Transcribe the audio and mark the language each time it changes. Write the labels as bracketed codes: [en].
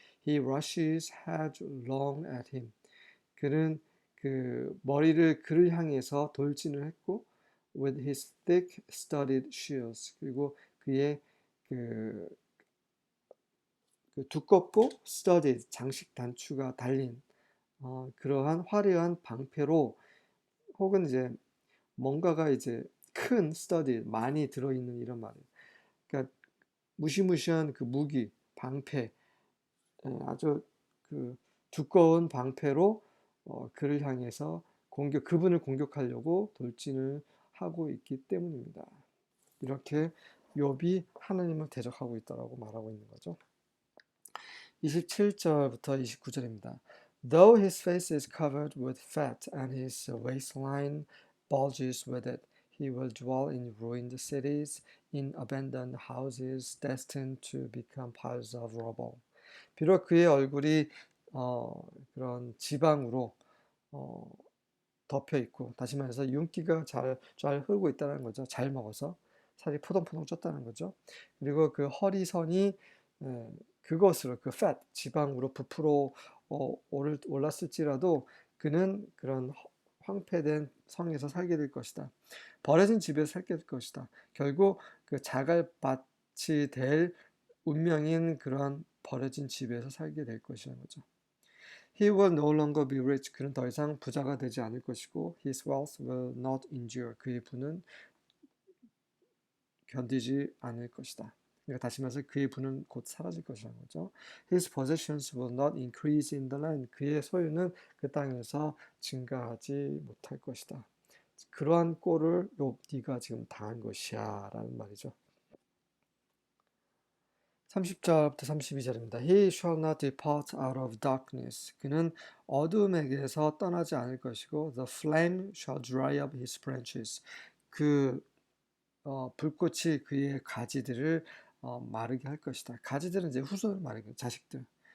[en] He rushes headlong at him. [ko] 그는 그 머리를 그를 향해서 돌진을 했고, [en] with his thick studded shears. [ko] 그리고 그의 그, 그 두껍고 studded 장식 단추가 달린 그러한 화려한 방패로 혹은 이제 뭔가가 이제 큰 studded 많이 들어있는 이런 말이에요. 그러니까 무시무시한 그 무기 방패 아주 그 두꺼운 방패로 그를 향해서 그분을 공격하려고 돌진을 하고 있기 때문입니다. 이렇게 욥이 하나님을 대적하고 있다라고 말하고 있는 거죠. 27절부터 29절입니다. [en] Though his face is covered with fat and his waistline bulges with it, he will dwell in ruined cities, in abandoned houses destined to become piles of rubble. [ko] 비록 그의 얼굴이 그런 지방으로 덮여 있고, 다시 말해서 윤기가 잘 흐르고 있다는 거죠. 잘 먹어서 살이 포동포동 쪘다는 거죠. 그리고 그 허리선이 그것으로 그 fat 지방으로 부풀어 올랐을지라도 그는 그런 황폐된 성에서 살게 될 것이다. 버려진 집에서 살게 될 것이다. 결국 그 자갈밭이 될 운명인 그런 버려진 집에서 살게 될 것이라는 거죠. [en] He will no longer be rich. [ko] 그는 더 이상 부자가 되지 않을 것이고, [en] his wealth will not endure. [ko] 그의 부는 견디지 않을 것이다. 그러니까 다시 말해서 그의 부는 곧 사라질 것이라는 거죠. [en] His possessions will not increase in the land. [ko] 그의 소유는 그 땅에서 증가하지 못할 것이다. 그러한 꼴을 네가 지금 당한 것이야 라는 말이죠. 30절부터 32절입니다. [en] He shall not depart out of darkness. [ko] 그는 어둠에게서 떠나지 않을 것이고, [en] the flame shall dry up his branches. [ko] 그 불꽃이 그의 가지들을 마르게 할 것이다. 가지들은 이제 후손을 마르게, 자식들.